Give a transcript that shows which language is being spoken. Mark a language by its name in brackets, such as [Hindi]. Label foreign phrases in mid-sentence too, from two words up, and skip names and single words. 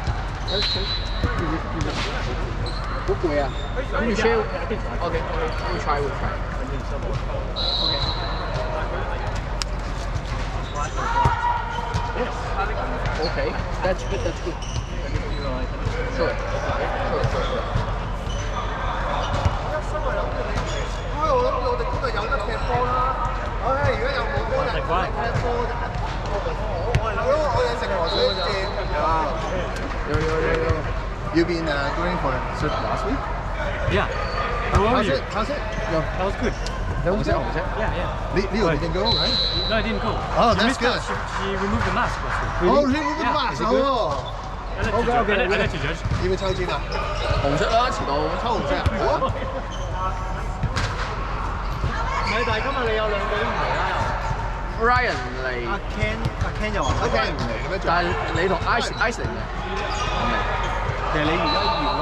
[English] That's good. [Cantonese] 好攰啊！咁要 share. [English] Okay, we'll try. Okay, that's good. Sure. [Cantonese] 我諗我哋今日有得踢波啦！唉，而家又冇波人踢波啫。我哋食河水正啊！有。 [English] You've been going for surf last week? Yeah. How are you? How's it? That was good. [Cantonese] 紅色。 [English] Yeah. Leo didn't go, right? No, I didn't go. Oh, She that's missed out. good. She removed the mask last week. Oh, remove the mask. Oh. I let you judge. [Cantonese] 要唔要抽籤啊？紅色啦，遲到。抽紅色啊？好啊！唔係，但係今日你有2個都唔嚟啦。 Ryan 嚟，阿 Ken 又話阿 Ken 唔嚟嘅咩？但係你同 Ice 嚟嘅。其實你而家要咯，